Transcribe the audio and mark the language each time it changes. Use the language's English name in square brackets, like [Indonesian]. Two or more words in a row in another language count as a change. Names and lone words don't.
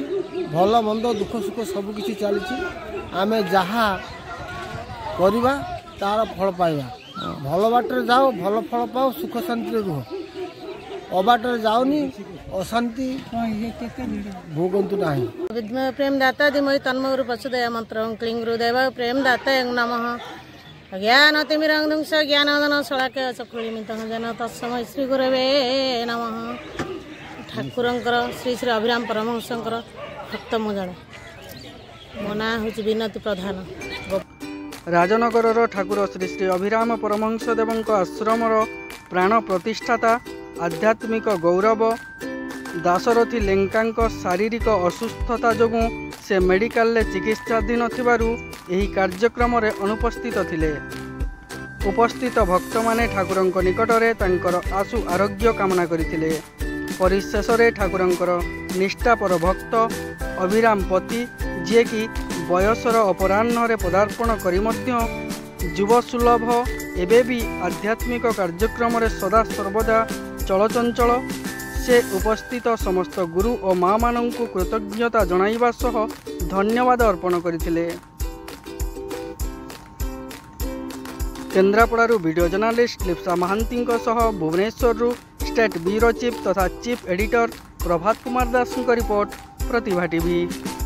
[Odia] ଭଲ ମନ୍ଦ ଦୁଃଖ ସୁଖ ସବୁକିଛି ଚାଲିଛି। ଆମେ ଯାହା କରିବା ତାର ଫଳ ପାଇବା। ଭଲ ବାଟରେ ଯାଅ, ଭଲ ଫଳ ପାଅ, ସୁଖ ଶାନ୍ତିରେ ରୁହ। ଅବାଟରେ ଯାଉନି, ଅଶାନ୍ତି ଭୋଗନ୍ତୁ ନାହିଁ। [Sanskrit] विद्महे प्रेम दाता धीमहि तन्मय गुरु प्रचोदयात् मंत्रं क्लीं गुरुदेवाय प्रेम दाताय नमः। अज्ञानतिमिरान्धस्य ज्ञानानन्दं शलाकया चक्षुरुन्मिलितं येन तस्मै श्री गुरवे नमः। [Odia] ଠାକୁରଙ୍କର ଶ୍ରୀ ଶ୍ରୀ ଅଭିରାମ ପରମହଂସଙ୍କର ଭକ୍ତ ମୁଁ ଜଣେ। ମୋ ନା ହୋଛି ବିନତି ପ୍ରଧାନ। ରାଜନଗର ଠାକୁର ଶ୍ରୀ ଶ୍ରୀ ଅଭିରାମ ପରମହଂସଦେବଙ୍କ ଆଶ୍ରମର ପ୍ରାଣ ପ୍ରତିଷ୍ଠାତା ଆଧ୍ୟାତ୍ମିକ ଗୌରବ ଦାଶରଥୀ ଲେଙ୍କାଙ୍କ ଶାରୀରିକ ଅସୁସ୍ଥତା ଯୋଗୁ ସେ ମେଡିକାଲ ଚିକିତ୍ସାଧୀନ ଥିବାରୁ ଏହି କାର୍ଯ୍ୟକ୍ରମରେ ଅନୁପସ୍ଥିତ ଥିଲେ। ଉପସ୍ଥିତ ଭକ୍ତ ମାନେ ଠାକୁରଙ୍କ ନିକଟରେ ତାଙ୍କର ଆଶୁ ଆରୋଗ୍ୟ କାମନା କରିଥିଲେ। ପରିଶେଷରେ ଠାକୁରଙ୍କର ନିଷ୍ଠାପର ଭକ୍ତ ଅଭିରାମ ପତି ଯେ କି ବୟସର ଅପରାହ୍ନରେ ପଦାର୍ପଣ କରି ମଧ୍ୟ ଯୁବ ସୁଲଭ ଏବେ ଭି ଆଧ୍ୟାତ୍ମିକ କାର୍ଯ୍ୟକ୍ରମରେ ସଦା ସର୍ବଦା ଚଳଚଞ୍ଚଳ ସେ ଉପସ୍ଥିତ ସମସ୍ତ ଗୁରୁ ଓ ମାଁ ମାନଙ୍କୁ କୃତଜ୍ଞତା ଜଣାଇବା ସହ ଧନ୍ୟବାଦ ଅର୍ପଣ କରିଥିଲେ। କେନ୍ଦ୍ରାପଡ଼ାରୁ [English] video journalist [Odia] ଲିପ୍ସା ମହାନ୍ତି ସହ ଭୁବନେଶ୍ୱର [English] state bureau chief [Odia] ତଥା [English] chief editor [Odia] ପ୍ରଭାତ କୁମାର ଦାସ ରିପୋର୍ଟ ପ୍ରତିଭା ଟିଭି।